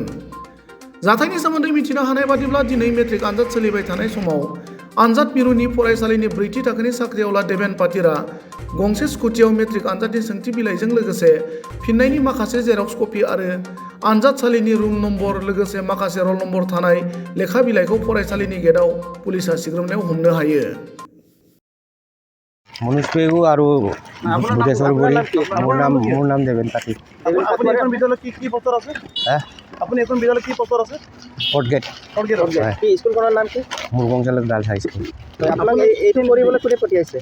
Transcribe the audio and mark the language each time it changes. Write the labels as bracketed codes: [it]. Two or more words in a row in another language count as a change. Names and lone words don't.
[brx] जाथायनि सोमोन्दै मिथिनो हानाय बादिब्ला दिनै मेट्रिक आनजाद सोलिबाय थानाय समाव आनजाद मिरुनि फरायसालिनि 4थि थाखोनि साख्रिआवला देबेन पाटिलआ गंसे स्कुटियाव मेट्रिक आनजादनि सोंथि बिलाइजों लोगोसे फिननायनि माखासे जेरक्स कपि आरो आनजादसालिनि रुम नम्बर लोगोसे माखासे रल नम्बर थानाय लेखा बिलाइखौ फरायसालिनि गेटआव पुलिसा सिग्रोमनायाव हमनो हायो। [as] মনোজ পেগু আৰু ভূতেশ্বৰ বুঢ়ী। মোৰ নাম দেবেন পাটিল। আপুনি এখন বিদ্যালয়ত কি পষ্টত আছে? আপুনি এখন বিদ্যালয়ত কি পষ্টত আছে? ফৰ্থ গ্ৰেড। কি স্কুলখনৰ নাম কি? মুৰগং চালক গাৰ্লছ হাই স্কুল। আপোনাক এইটো কৰিবলৈ কোনে পঠিয়াইছে?